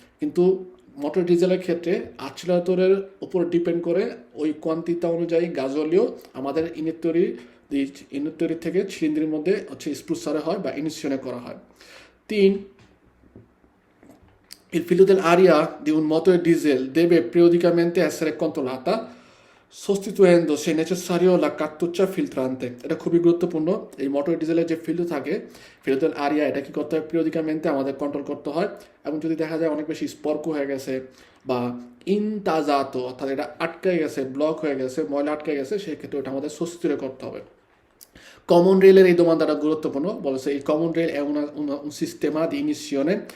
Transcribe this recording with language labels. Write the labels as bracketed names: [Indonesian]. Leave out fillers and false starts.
[Bangla] কিন্তু মোটর ডিজেলের ক্ষেত্রে অ্যাক্সেলারেটরের উপর ডিপেন্ড করে ওই কোয়ান্টিটি অনুযায়ী গাজলীয় আমাদের ইনিয়েত্তরি থেকে সিলিন্ডারের মধ্যে হচ্ছে স্প্রুসারে হয় বা ইনিশিয়নে করা হয়। 3. [Italian] Il filtro dell'aria di un motore diesel deve periodicamente essere controllata sostituendo se necessario la cartuccia filtrante. [Bangla] এটা খুবই গুরুত্বপূর্ণ। এই মোটর ডিজেলের যে ফিল্টার থাকে, ফিল্টার [Italian] del aria, [Bangla] এটা কি করতে হয়? পিরিয়ডিকামেন্টে আমাদের কন্ট্রোল করতে হয়, এবং যদি দেখা যায় অনেক বেশি স্পর্ক হয়ে গেছে বা ইনতাজাতো অর্থাৎ এটা আটকে গেছে, ব্লক হয়ে গেছে, ময়লা আটকে গেছে, সেক্ষেত্রে ওটা আমাদের সস্তিরে করতে হবে। কমন রেলের এই দোমানটা গুরুত্বপূর্ণ, বলেছে এই common rail [Italian] è un sistema di inizione.